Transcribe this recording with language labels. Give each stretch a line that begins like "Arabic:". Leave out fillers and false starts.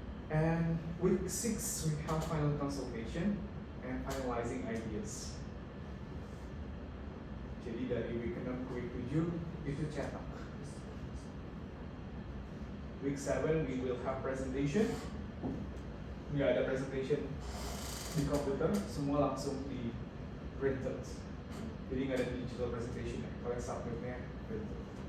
English: And week 6 we have final consultation and finalizing ideas.
Indonesian: Jadi dari week 6 ke week 7 itu cetak.
English: Week 7 we will have presentation.
Indonesian: Nggak ada presentation di komputer, semua langsung di printed. Jadi nggak ada digital presentation ya, kalian submitnya printed.